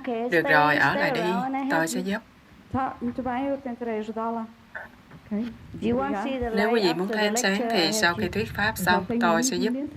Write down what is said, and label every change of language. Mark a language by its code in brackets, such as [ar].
[vi] Được rồi, ở lại đi, tôi sẽ giúp. [pt] Muito bem, eu tentarei ajudá-la. [vi] Nếu quý vị muốn thấy ánh sáng thì sau khi thuyết pháp xong, tôi sẽ giúp.